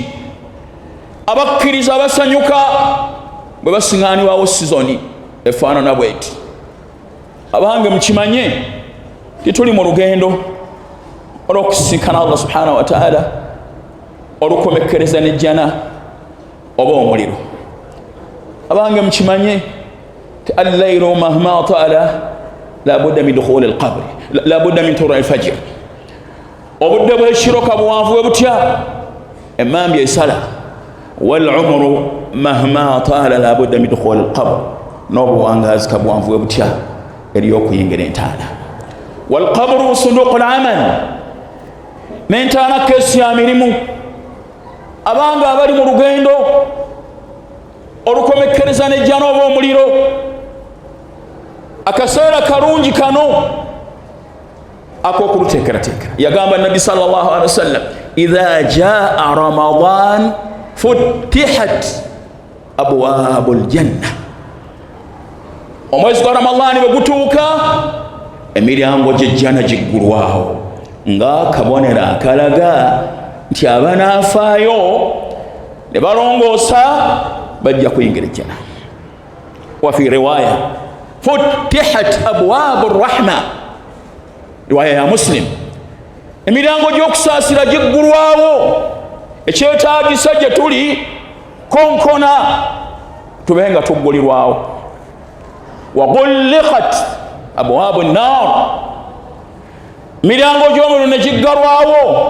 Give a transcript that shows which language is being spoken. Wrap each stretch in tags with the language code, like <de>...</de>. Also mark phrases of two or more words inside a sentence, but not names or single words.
<lg>abakkiriza abasanyuka bwe basiŋŋaanibwawo sizoni efaanana bweti. abange mukimanye tituli mu lugendo olw'okusinkana Allah</lg> <ar>سبحانه وتعالى</ar> <lg>olukomekkereza n'ejjana oba omuliro. abange mukimanye ti</lg> <ar>الليل مهما طال لا بد من دخول القبر، لا بد من طلوع الفجر.</ar> <lg>obudde bw'ekiro kabuwanvu bwe butya emmambya esala.</lg> <ar>والعمر مهما طال لا بد من دخول القبر,</ar> <lg>n'obuwangaazi kabuwanvu bwe butya eri okuyingira entaana.</lg> <ar>والقبر صندوق العمل,</ar> <lg>n'entaana keesi ya mirimu. abange abali mu lugendo olukomekkereza n'ejjana oba omuliro, akaseera kalungi kano ak'okuluteekerateekera. yagamba Nabbi</lg> <ar>صلى الله عليه وسلم إذا جاء رمضان فتحت أبواب الجنة.</ar> <lg>Omwezi gwa Ramadhani bwe gutuuka emiryango gy'ejjana giggulwawo nga kabonero akalaga nti abanaafaayo ne balongoosa bajja kuyingira ejjana.</lg> <ar>وفي رواية فتحت أبواب رحمة,</ar> <lg>riwaya ya Muslim, emiryango gy'okusaasira giggulwawo. Ekyetaagisa gye tuli konkona tube nga tuggulirwawo.</lg> <ar>وغلقت أبواب النار,</ar> <lg>miryango gy'omuliro ne giggalwawo.</lg>